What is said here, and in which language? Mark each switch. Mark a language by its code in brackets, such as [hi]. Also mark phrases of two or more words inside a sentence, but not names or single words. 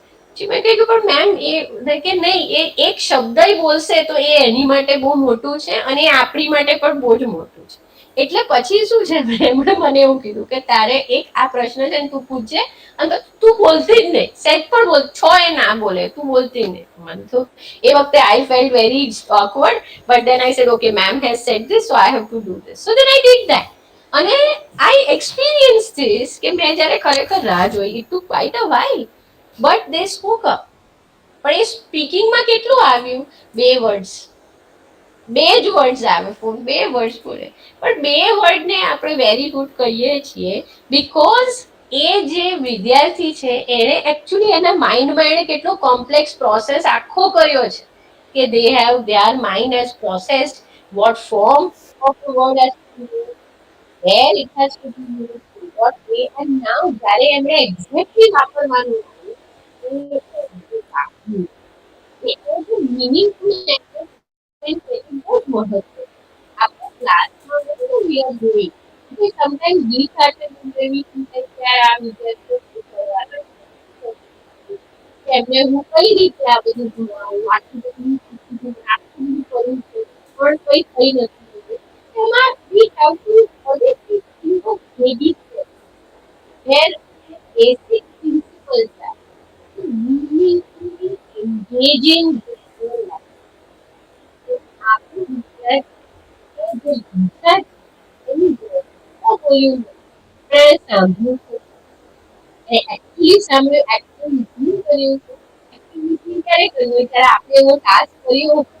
[gu] પછી મેં કીધું પણ મેમ એ કે નહીં, એ એક શબ્દ બોલશે તો એ એની માટે બહુ મોટું છે અને એ આપણી માટે પણ બહુ જ મોટું છે. એટલે પછી શું છે, એમણે મને એવું કીધું કે તારે એક આ પ્રશ્ન છે ને તું પૂછજે અને તું બોલતી જ નહીં, સેજ પણ બોલ, એ ના બોલે, તું બોલતી નહીં. મને તો એ વખતે [en] I felt very awkward, but then I said okay ma'am has said this so I have to do this, so then I did that. [gu] અને [en] I experienced this [gu] કે મેં જ્યારે ખરેખર રાહ જોઈ, [en] it took quite a while but they spoke up. [gu] પણ એ સ્પીકિંગમાં કેટલું આવ્યું? બે જ વર્ડ્સ આવે, બે વર્ડ્સ બોલે, પણ બે વર્ડને આપણે [en] very good [gu] કહીએ છીએ બીકોઝ એ જે વિદ્યાર્થી છે એને એકચ્યુઅલી એના માઇન્ડમાં એને કેટલો [en] complex process [gu] આખો કર્યો છે કે [en] their mind has processed what form of the word has to be used, where it has to be used, in what way, and now [gu] જ્યારે એમણે એક્ઝેક્ટલી વાપરવાનું મિનિંગફુલ બહુ જ મહત્વ. આપણે ક્લાસમાં [en] we are doing, sometimes we started maybe [gu] આ વિદ્યાર્થીઓ શું કરવાના છે, એમને હું કઈ રીતે આ બધું ભણાવું, આટલું બધું કર્યું છે પણ કઈ થઈ નથી. [en] એમાં we have to always think of baby steps where basic principles are meaningfully engaging with your life. [gu] આપણું વિદ્યાર્થી એની બોલ્યું મેં સાંભળ્યું છે, એકચ્યુઅલી સાંભળ્યું, [en] actually listening [gu] કર્યું છે. એકચ્યુઅલી ક્યારે કર્યું? જ્યારે આપણે એવો ટાસ્ક કર્યો હતો.